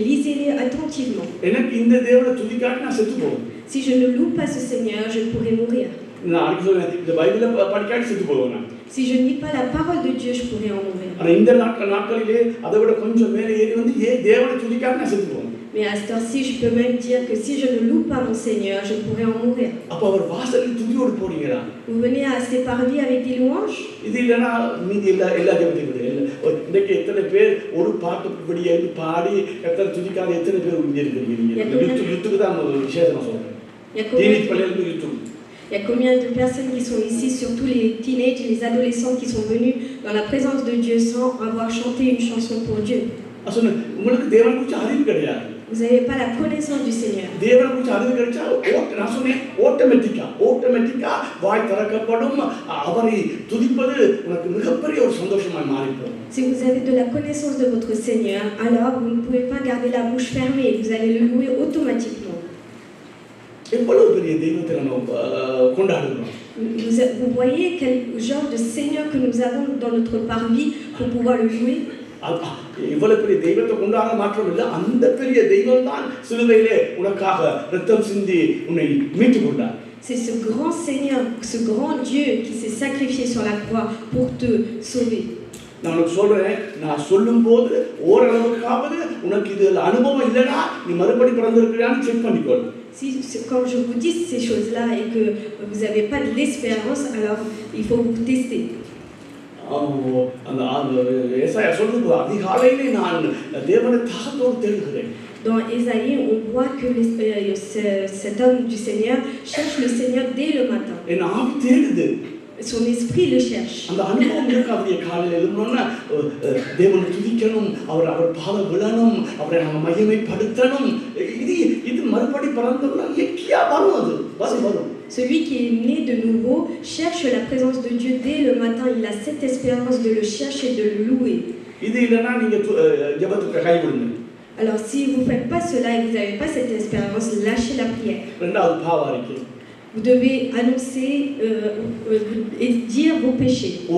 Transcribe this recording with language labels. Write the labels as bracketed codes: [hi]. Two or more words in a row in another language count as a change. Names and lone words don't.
[fr] Lisez-les attentivement. [ta] எனக்கு இந்த தேவனை துதிக்காட்டி நான் செத்து போவேன். [fr] Si je ne loue pas ce Seigneur, je pourrais mourir. [ta] நான் அன்னைக்கு சொன்னேன் இந்த பைபிளை படிக்காட்டி செத்து போவேன். [fr] Si je ne lis pas la parole de Dieu, je pourrais en mourir. [ta] ஆனா இந்த நாட்களிலே அதை விட கொஞ்சம் மேலே ஏறி வந்து தேவனை துதிக்காட்டி நான் செத்து போவேன். [fr] Mais à ce temps-ci, je peux même dire que si je ne loue pas mon Seigneur, je pourrais en mourir. [ta] அப்ப அவர் வாசலில் துதியோடு போறீங்களா? [fr] Vous venez à ses parvis avec des louanges? [ta] இது இல்லனா மீதி எல்லா ஜெபத்தையும் இன்னைக்கு எத்தனை பேர் ஒரு பாட்டு இப்படி எழுதி பாடி எத்தனை துதிக்காத எத்தனை பேர் இங்கே இருக்கிறீங்க? யுத்துக்கு தான் விசேஷமா சொல்றேன். [fr] Il y a combien de personnes qui sont ici, surtout les teenagers, les adolescents qui sont venus dans la présence de Dieu sans avoir chanté une chanson pour Dieu? [ta] உங்களுக்கு தேவனை குறித்து அறிவு கிடையாது. [fr] Vous n'avez pas la connaissance du Seigneur. [ta] தேவனை குறித்து அறிவு கிடைச்சா நான் சொன்னேன் ஆட்டோமேட்டிக்கா வாய் திறக்கப்படும். அவரை துதிப்பது உனக்கு மிகப்பெரிய ஒரு சந்தோஷமாய் மாறிடும். [fr] Si vous avez de la connaissance de votre Seigneur, alors vous ne pouvez pas garder la bouche fermée, vous allez le louer automatiquement. [ta] எவ்வளவு பெரிய தெய்வத்தை நம்ம கொண்டாடுறோம். [fr] Vous voyez quel genre de Seigneur que nous avons dans notre parvis pour pouvoir le louer? [ta] இவ்வளவு பெரிய தெய்வத்தை கொண்டாட மாற்றம் இல்லை, அந்த பெரிய தெய்வம் தான் சிலுவையிலே உனக்காக ரத்தம் சிந்தி உன்னை மீட்டுக் கொண்டார். [fr] C'est ce grand Seigneur, ce grand Dieu qui s'est sacrifié sur la croix pour te sauver. [ta] நான் சொல்றேன், நான் சொல்லும்போது ஓரளவுக்காவது உனக்கு இதுல அனுபவம் இல்லைன்னா நீ மறுபடி பிறந்திருக்கிறான்னு செக் பண்ணிக்கோ. [fr] Quand je vous dis ces choses-là et que vous n'avez pas de l'espérance, alors il faut vous tester. [ta] ஏசாயா சொல்றது அதிகாலையிலே நான் தேவனை தாகத்தோடு தேடுகிறேன். [fr] Dans Ésaïe, on voit que cet homme du Seigneur cherche le Seigneur dès le matin. [ta] என் ஆவி தேடுது. [fr] Son esprit le cherche. [ta] அந்த அனுபவம் இருக்காது. காலையில எழுந்தோன்னா தேவனை துதிக்கணும், அவர் பாத விழணும், அவரை நம்ம மகிமைப்படுத்தணும். இது மறுபடி பிறந்தோம்னா எக்கியா வரும். அது வரும். [fr] Celui qui est né de nouveau cherche la présence de Dieu dès le matin. Il a cette espérance de le chercher, de le louer. Alors si vous ne faites pas cela et vous n'avez pas cette espérance, lâchez la prière. Vous devez annoncer et dire vos péchés.